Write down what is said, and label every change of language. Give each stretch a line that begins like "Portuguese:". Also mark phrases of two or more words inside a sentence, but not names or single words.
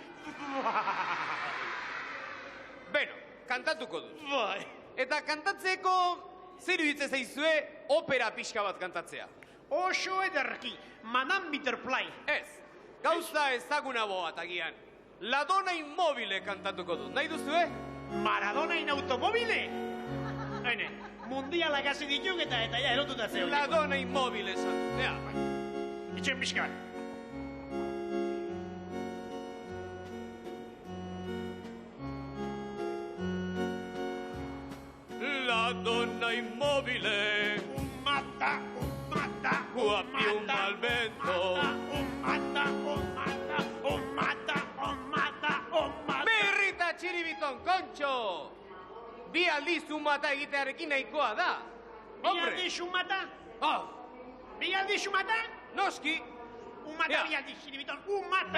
Basque: Beno, kantatuko dut. Bai. Eta kantatzeko zer iruditzen zaizue opera pixka bat kantatzea? Oso ederki, Madame Butterfly. Ez, gauza ezaguna boat agian. La Donna Immobile kantatuko dut, nahi duzue?
Italian: Maradona in automobile?
Basque: Hene, mundialak hasi dituk eta ja erotuta zeu. La Donna Immobile esan dut, ea. Itxen pixka bat. La Donna Immobile Mata,
Italian: più al vento
Basque: Mirri eta Txiribiton, kontxo! Bi aldiz umata egitearekin nahikoa da. Bi aldiz umata? Bi aldiz umata? Noski. Umata bi aldiz, Txiribiton, umata.